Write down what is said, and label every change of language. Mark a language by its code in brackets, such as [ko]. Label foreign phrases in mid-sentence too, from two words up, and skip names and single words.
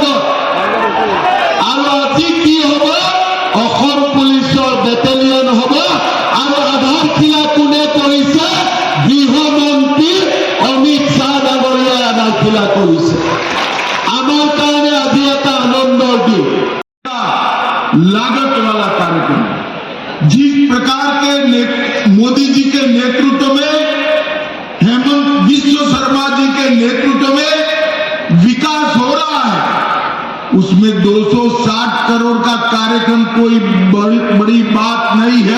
[as] আৰু আজি কি হ'ব? অসম পুলিচৰ বেটেলিয়ন হ'ব আৰু আধাৰশিলা কোনে কৰিছে? গৃহমন্ত্ৰী অমিত শ্বাহ ডাঙৰীয়াই আধাৰশিলা কৰিছে। আমাৰ কাৰণে আজি এটা আনন্দৰ দিন। [hi] लागत वाला कार्यक्रम, जिस प्रकार के मोदी जी के नेतृत्व में, हेमंत बिस्वा शर्मा जी के नेतृत्व में विकास हो रहा है, उसमें 260 करोड़ का कार्यक्रम कोई बड़ी बात नहीं है।